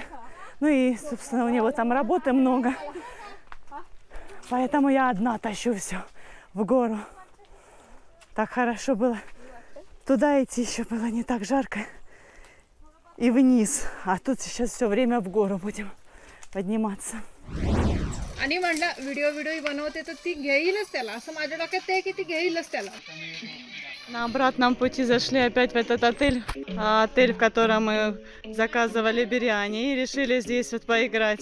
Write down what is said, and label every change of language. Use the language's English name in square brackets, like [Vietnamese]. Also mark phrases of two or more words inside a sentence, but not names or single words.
[Russian] Ну и, собственно, у него там работы много. Поэтому я одна тащу все в гору. Так хорошо было. Туда идти еще было не так жарко. И вниз. А тут сейчас все время в гору будем подниматься. [Marathi] आणि म्हणलं व्हिडिओ बनवते तर ती घेईलच त्याला असं माझ्या डोक्यात ते आहे की ती घेईलच त्याला. [Russian] На обратном пути зашли опять в этот отель, отель, в котором мы заказывали биряни, и решили здесь вот поиграть.